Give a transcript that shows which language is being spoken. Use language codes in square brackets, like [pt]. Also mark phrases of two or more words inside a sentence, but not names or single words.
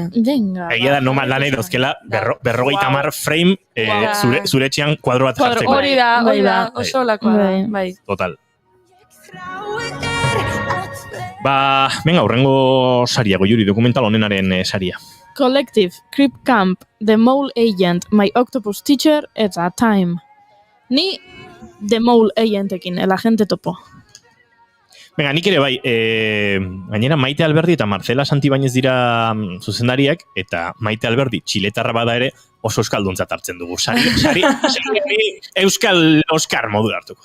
[eu] Egia da Nomadland dauzkela 50 frame zure etxean kuadro bat jartzeko. Hori da, oso lakoa da. Bai. Total. Venga, hurrengo saria, Goiuri, dokumental honenaren saria. Collective, Creep Camp, The Mole Agent, My Octopus Teacher, eta Time. Ni The Mole Agentekin, [es] el agente topo. [eu] Venga, nik ere bai, gainera Maite Alberdi eta Marcela Santibáñez dira zuzendariak, eta Maite Alberdi txiletarra bada ere oso euskalduntzat hartzen dugu. Sari euskal Oscar modu hartuko.